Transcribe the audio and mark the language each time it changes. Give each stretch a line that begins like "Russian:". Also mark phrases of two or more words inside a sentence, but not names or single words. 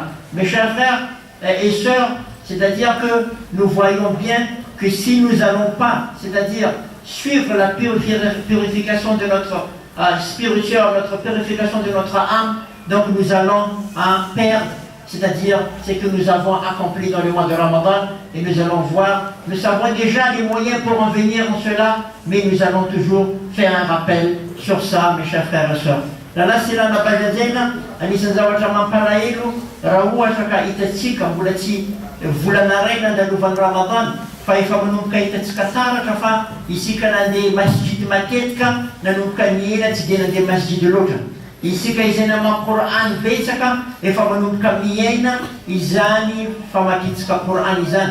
French: Mes chers frères et sœurs, c'est-à-dire que nous voyons bien que si nous n'allons pas, c'est-à-dire suivre la purification de notre spirituel, notre purification de notre âme, donc nous allons perdre, c'est-à-dire ce que nous avons accompli dans le mois de Ramadan, et nous allons voir, nous savons déjà les moyens pour en venir en cela, mais nous allons toujours faire un rappel sur ça, mes chers frères et sœurs. Là, c'est là,
Malagasy: anisan'ny zavatra mampalahelo raha ohatra ka hitatsika mbola tsy volana ray nandalovan'ny Ramadan fa efa manomboka hitatsika taratra fa isika nandeha masjid matetika nanomboka miela tsy dia nandeha masjid loatra. Isika izay namaky Qur'an betsaka efa manomboka miaina izany famakitsika Qur'an izany.